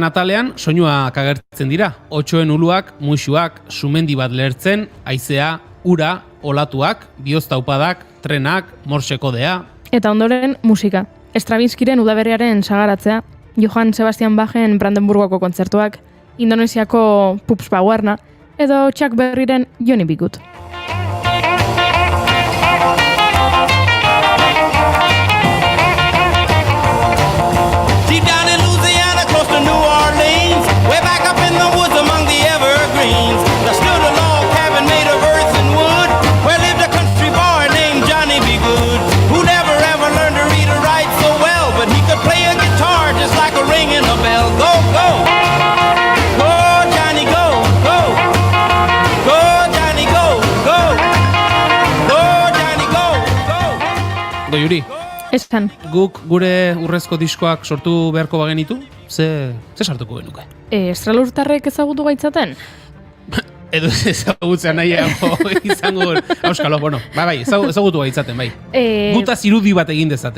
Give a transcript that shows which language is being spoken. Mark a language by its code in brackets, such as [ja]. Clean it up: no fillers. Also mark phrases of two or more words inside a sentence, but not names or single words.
[eu] atalean, soinuak agertzen dira. 8 uluak, muixuak, sumendi bat lehertzen, haizea, ura, olatuak, bihoztaupadak, trenak, morse kodea. Eta ondoren, musika. Stravinskiren udaberriaren sagaratzea, Johann Sebastian Bachen Brandenburgoko kontzertuak, Indonesiako Pups Bawerna, edo Chuck Berryren Johnny B. Good. [en] Deep down in Louisiana, close to New Orleans, way back up in the woods among the evergreens, there stood a log cabin made of earth and wood, where lived a country boy named Johnny B. Good, who never ever learned to read or write so well, but he could play a guitar just like a ringing a bell. Go, go! Go, Johnny, go, go! Go, Johnny, go, go! Go, Johnny, go, go! [eu] Yuri, Esan, guk gure urrezko diskoak sortu beharko bagenitu, ze sartuko genuke? estralurtarrek ezagutu gaitzaten? Edo ezagutzen nahiago izango, auskalo, bueno, bai, ezagutu gaitzaten, bai. Gutaz irudi bat egin dezaten.